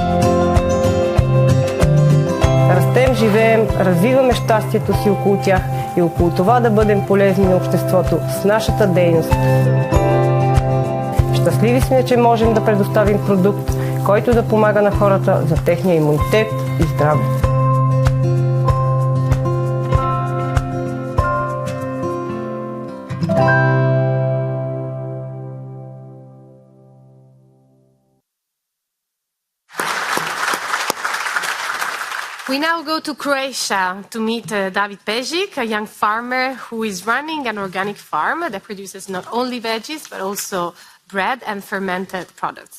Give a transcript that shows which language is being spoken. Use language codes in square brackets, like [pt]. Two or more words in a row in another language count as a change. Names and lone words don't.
[bg] Растем, живеем, развиваме щастието си около тях и около това да бъдем полезни на обществото с нашата дейност. Щастливи сме, че можем да предоставим продукт, който да помага на хората за техния имунитет и здраве. [en] We now go to Croatia to meet David Pejic, a young farmer who is running an organic farm that produces not only veggies but also bread and fermented products.